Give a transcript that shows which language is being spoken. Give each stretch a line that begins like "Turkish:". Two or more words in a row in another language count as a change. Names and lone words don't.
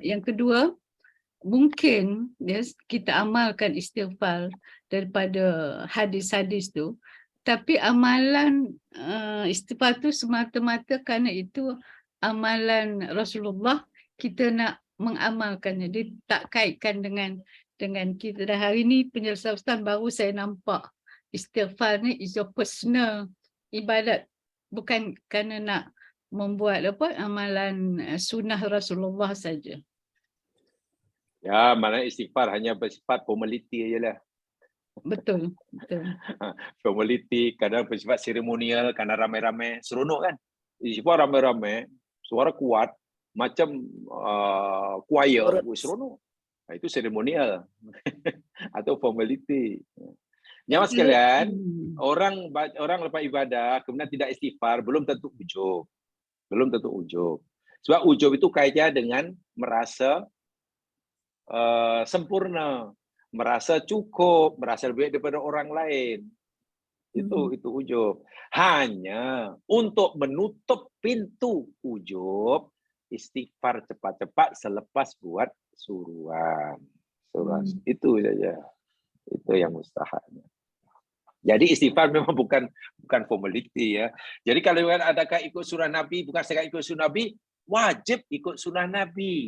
Malay: Yang kedua, mungkin kita amalkan istighfar daripada hadis-hadis tu, tapi amalan istighfar tu semata-mata kerana itu amalan Rasulullah, kita nak mengamalkannya. Dia tak kaitkan dengan kita. Dan hari ni penjelasan Ustaz baru saya nampak istighfar ni
English: is your personal
Malay: ibadat, bukan kerana nak membuat amalan sunnah Rasulullah saja. Ya, maknanya istighfar hanya bersifat formality ajalah. Betul. Formality, kadang bersifat seremonial, kadang ramai-ramai, seronok kan? Istighfar ramai-ramai, suara kuat, macam choir, seronok. Itu seremonial atau formality. Jamaah sekalian, orang lepas ibadah kemudian tidak istighfar, belum tentu ujub. Sebab ujub itu kaitannya dengan merasa sempurna, merasa cukup, merasa lebih daripada orang lain. Itu ujub. Hanya untuk menutup pintu ujub, istighfar cepat-cepat selepas buat suruhan. Itu saja. Itu yang mustahabnya. Jadi istighfar memang bukan formality ya. Jadi kalau adakah ikut sunnah Nabi, bukan sekadar ikut sunnah Nabi, wajib ikut sunnah Nabi.